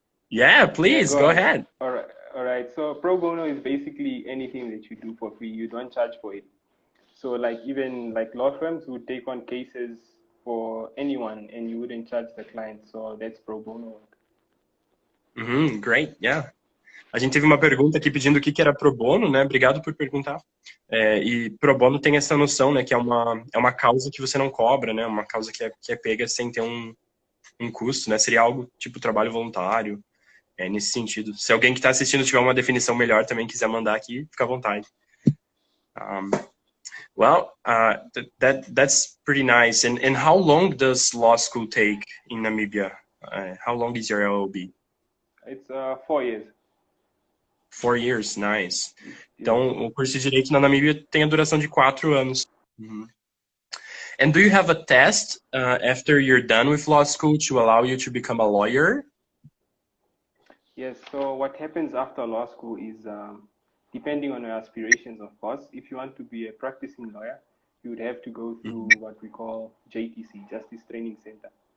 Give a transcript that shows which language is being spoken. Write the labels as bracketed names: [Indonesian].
[English] Yeah, please go ahead. All right. So pro bono is basically anything that you do for free. You don't charge for it. So like even like law firms would take on cases for anyone and you wouldn't charge the client. So that's pro bono work. Great, yeah. [Portuguese] A gente teve uma pergunta aqui pedindo o que era pro bono, né? Obrigado por perguntar. E pro bono tem essa noção, né? Que é uma causa que você não cobra, né? Uma causa que é pega sem ter um custo, né? Seria algo tipo trabalho voluntário, nesse sentido. Se alguém que está assistindo tiver uma definição melhor também quiser mandar aqui, fica à vontade. [English] Well, that's pretty nice. And how long does law school take in Namibia? How long is your LLB? It's 4 years. 4 years, nice. [Portuguese] Então, o curso de Direito na Namíbia tem a duração de 4 anos. [English] And do you have a test after you're done with law school to allow you to become a lawyer? Yes, so what happens after law school is, depending on your aspirations, of course, if you want to be a practicing lawyer, you would have to go through what we call JTC, Justice Training Center.